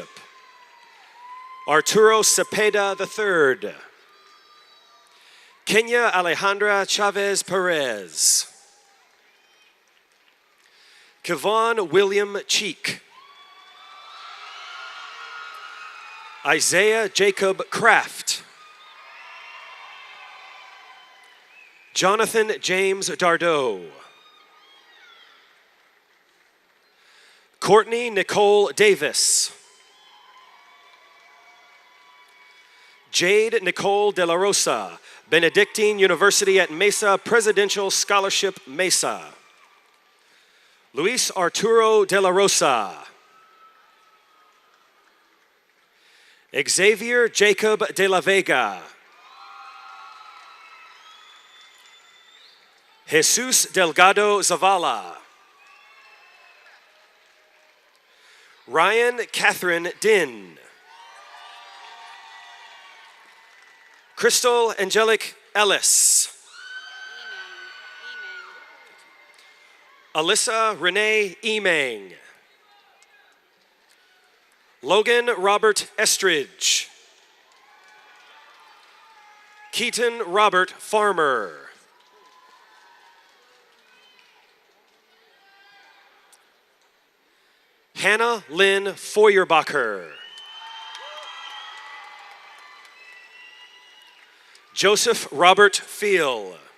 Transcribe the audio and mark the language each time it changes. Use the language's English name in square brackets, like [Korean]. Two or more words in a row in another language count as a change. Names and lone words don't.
[English] Arturo Cepeda III. Kenya Alejandra Chavez Perez. Kevon William Cheek. Isaiah Jacob Kraft. Jonathan James Dardeau. Courtney Nicole Davis. Jade Nicole De La Rosa, Benedictine University at Mesa Presidential Scholarship Mesa. Luis Arturo De La Rosa. Xavier Jacob De La Vega. Jesus Delgado Zavala. Ryan Catherine Din. Crystal Angelic Ellis. Alyssa Renee Emang. Logan Robert Estridge. Keaton Robert Farmer. Hannah Lynn Feuerbacher. Joseph Robert Feel.